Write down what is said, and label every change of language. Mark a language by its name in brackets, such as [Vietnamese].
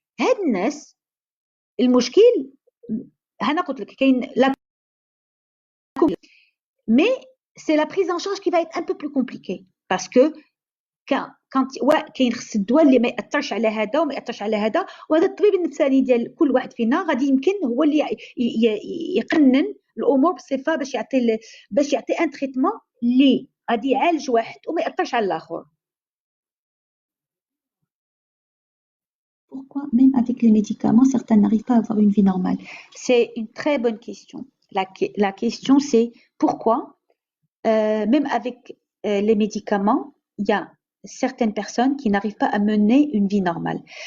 [Arabic] هاد الناس المشكل أنا قلت لك كاين [French] mais c'est la prise en charge qui va être un peu plus compliquée parce que [Arabic] كاين خص الدواء اللي ما ياثرش على هذا وما ياثرش على هذا، وهذا الطبيب النفساني ديال كل واحد فينا غادي يمكن هو اللي يقنن الامور بصفه باش يعطي ان تريتمون اللي غادي يعالج واحد وما ياثرش على الاخر. [French] Pourquoi même avec les médicaments certains n'arrivent pas à avoir une vie normale? C'est une très bonne question. La question c'est pourquoi même avec les médicaments il y a certaines personnes qui n'arrivent pas à mener une vie normale.